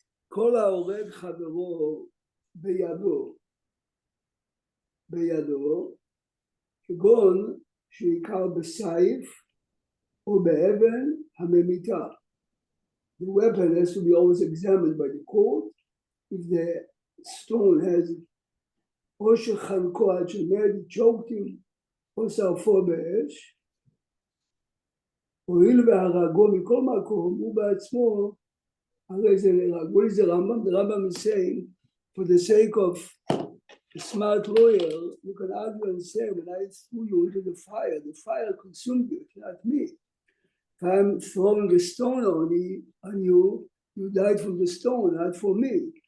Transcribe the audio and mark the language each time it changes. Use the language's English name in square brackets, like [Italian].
[Hebrew] כל ההורג חברו בידו, כגון שעיקר בסייף או באבן הממיתה. [English] The weapon has to be always examined by the court. If the stone has [Hebrew] או שחנקו עד שמת, [English] choked him, [Hebrew] או שרפו באש, הואיל והרגו מכל מקום, הוא בעצמו, הרי זה נהרג. [English] What is the Rambam? The Rambam is saying, for the sake of a smart lawyer, you can argue and say, when I threw you into the fire consumed you, not me. If I'm throwing a stone on you, you died from the stone, not for me.